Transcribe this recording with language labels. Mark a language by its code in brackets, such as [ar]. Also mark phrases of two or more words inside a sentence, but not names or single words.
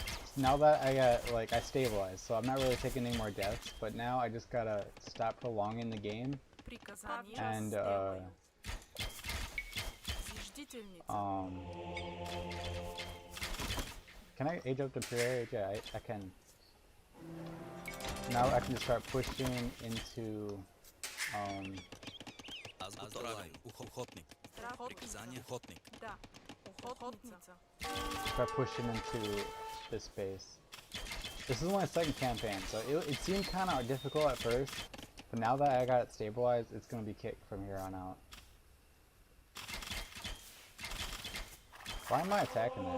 [en] now that I got, like, I stabilized, so I'm not really taking any more deaths, but now I just gotta stop prolonging the game, [cu] Приказание. [en] and, [cu] Зиждительница. [en] can I age up to prayer? Yeah, I can. Now I can just start pushing into, [cu] Аз го правя. Охотник. Приказание охотник. Да. Охотница. [en] start pushing into this space. This is my second campaign, so it seemed kind of difficult at first, but now that I got it stabilized, it's gonna be kicked from here on out. Why am I attacking that?